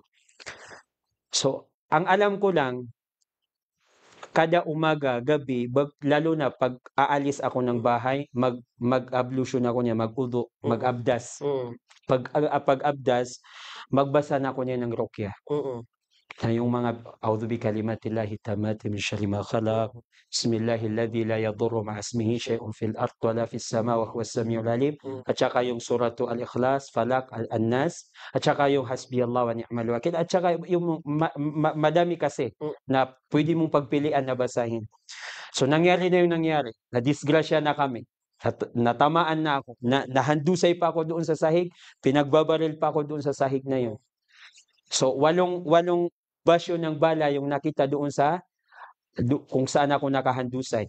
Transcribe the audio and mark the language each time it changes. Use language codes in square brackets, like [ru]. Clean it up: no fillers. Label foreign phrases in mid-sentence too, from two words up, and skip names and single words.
[tl] So, ang alam ko lang, kada umaga, gabi, lalo na pag aalis ako ng bahay, mag-ablution ako niya, mag-udu, mag-abdas. Pag abdas, magbasa na ako niya ng ruqya. Na yung mga [ar] أعوذ بكلمات الله التامات من شر ما خلق. بسم الله الذي لا يضر مع اسمه شيء في الأرض ولا في السماء وهو السميع العليم. [tl] At saka yung suratu Al-Ikhlas, Falaq, An-Nas, at saka yung [ar] حسبي الله ونعم الوكيل, [tl] at saka yung madami kasi na pwede mong pagpilian na basahin. So nangyari na yung nangyari. Na-disgrasya na kami. Natamaan na ako. Nahandusay pa ako doon sa sahig. Pinagbabaril pa ako doon sa sahig na yun. So walong basyo ng bala yung nakita doon sa kung saan ako nakahandusay.